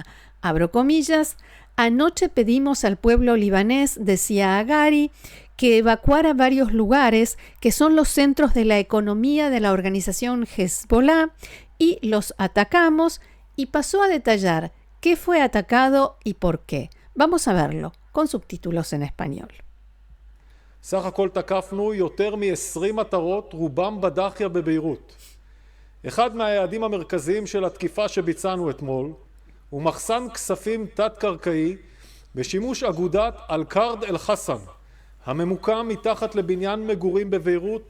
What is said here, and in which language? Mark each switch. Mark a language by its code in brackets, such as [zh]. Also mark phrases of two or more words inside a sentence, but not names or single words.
[es] Abro comillas: anoche pedimos al pueblo libanés, decía Hagari, que evacuara varios lugares que son los centros de la economía de la organización Hezbollah y los atacamos, y pasó a detallar qué fue atacado y por qué. Vamos a verlo con subtítulos en español. [he] סך הכל תקפנו יותר מ-20 מטרות, רובם בדאחיה בביירות. אחד מהיעדים המרכזיים של התקיפה שביצענו אתמול הוא מחסן כספים תת-קרקעי בשימוש אגודת אל-קרד אל-חסן, הממוקם מתחת לבניין מגורים בביירות.